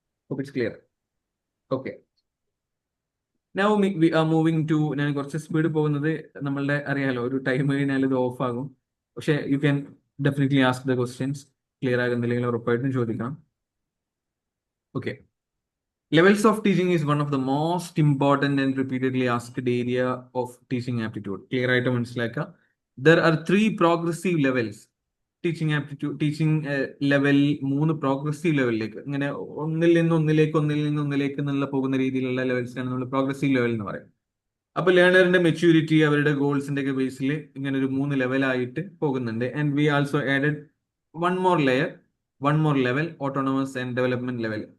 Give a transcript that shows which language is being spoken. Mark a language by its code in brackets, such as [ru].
[en] Hope it's clear. [ml] Okay. Now we are moving to, ഞാൻ കുറച്ച് speed പോകുന്നത് നമ്മളുടെ അറിയാലോ, ഒരു ടൈം കഴിഞ്ഞാൽ ഇത് ഓഫ് ആകും. [en] പക്ഷെ you can definitely ask the questions. [ml] Clear ആകുന്നില്ലെങ്കിൽ ഉറപ്പായിട്ടും ചോദിക്കണം. [en] Okay. Levels of teaching is one of the most important and repeatedly asked area of teaching aptitude. [ml] Clear ആയിട്ട് മനസ്സിലാക്കുക. [en] There are 3 progressive levels. [ml] Teaching aptitude, teaching level 3 progressive ലെവലിലേക്ക്, ഇങ്ങനെ ഒന്നിൽ നിന്ന് ഒന്നിലേക്ക് എന്നുള്ള പോകുന്ന രീതിയിലുള്ള ലെവൽസിനാണ് നമ്മൾ പ്രോഗ്രസീവ് ലെവൽ എന്ന് പറയും. അപ്പൊ ലേണറിന്റെ മെച്യൂരിറ്റി, അവരുടെ ഗോൾസിന്റെ ഒക്കെ ബേസിൽ ഇങ്ങനെ ഒരു 3 ലെവലായിട്ട് പോകുന്നുണ്ട്. [en] And we also added one more level, autonomous and development level.